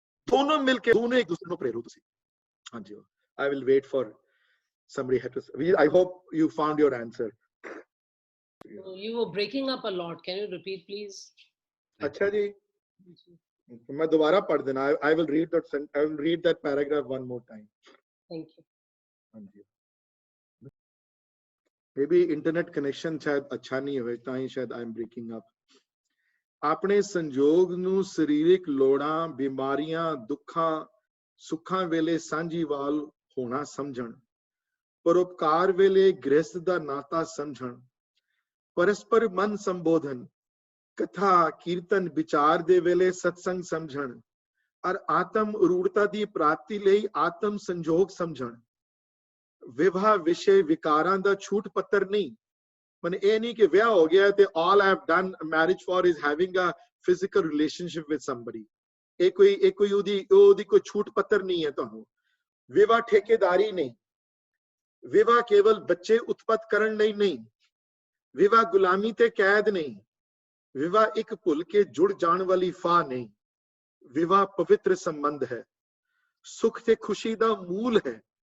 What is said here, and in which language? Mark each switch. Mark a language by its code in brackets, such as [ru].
[pa] दोनों मिलके दोनों एक दूसरे को प्रेरो तुसी। हाँ जी, [en] I will wait for somebody had to. I hope you found your answer. You were breaking up a lot. Can you repeat, please? [pa] अच्छा जी, मैं दोबारा पढ़ देना. [en] I will read that paragraph one more time. Thank you. [pa] हाँ जी. [en] Maybe internet connection [pa] शायद अच्छा नहीं होवे तां ही शायद [en] I am breaking up. [pa] ਆਪਣੇ ਸੰਜੋਗ ਨੂੰ ਸਰੀਰਕ ਲੋੜਾਂ, ਬਿਮਾਰੀਆਂ, ਦੁੱਖਾਂ, ਸੁੱਖਾਂ ਵੇਲੇ ਸਾਂਝੀਵਾਲ ਹੋਣਾ ਸਮਝਣ, ਪਰਉਪਕਾਰ ਵੇਲੇ ਗ੍ਰਹਿਸਥ ਦਾ ਨਾਤਾ ਸਮਝਣ, ਪਰਸਪਰ ਮਨ ਸੰਬੋਧਨ, ਕਥਾ ਕੀਰਤਨ ਵਿਚਾਰ ਦੇ ਵੇਲੇ ਸਤਸੰਗ ਸਮਝਣ, ਔਰ ਆਤਮ ਅਰੂੜਤਾ ਦੀ ਪ੍ਰਾਪਤੀ ਲਈ ਆਤਮ ਸੰਜੋਗ ਸਮਝਣ, ਵਿਵਾਹ ਵਿਸ਼ੇ ਵਿਕਾਰਾਂ ਦਾ ਛੂਟ ਪੱਤਰ ਨਹੀਂ। ਮਨ ਇਹ ਨਹੀਂ ਕਿ ਵਿਆਹ ਹੋ ਗਿਆ ਤੇ [en] all I have done marriage for is having a physical relationship with somebody. [pa] ਇਹ ਕੋਈ ਉਹਦੀ ਕੋਈ ਛੂਟ ਪੱਤਰ ਨਹੀਂ ਹੈ ਤੁਹਾਨੂੰ। ਵਿਵਾਹ ਠੇਕੇਦਾਰੀ ਨਹੀਂ, ਵਿਵਾਹ ਕੇਵਲ ਬੱਚੇ ਉਤਪਤ ਕਰਨ ਲਈ ਨਹੀਂ, ਵਿਵਾਹ ਗੁਲਾਮੀ ਤੇ ਕੈਦ ਨਹੀਂ, ਵਿਵਾਹ ਇੱਕ ਭੁੱਲ ਕੇ ਜੁੜ ਜਾਣ ਵਾਲੀ ਫਾਹ ਨਹੀਂ, ਵਿਵਾਹ ਪਵਿੱਤਰ ਸੰਬੰਧ ਹੈ, ਸੁਖ ਤੇ ਖੁਸ਼ੀ ਦਾ ਮੂਲ ਹੈ।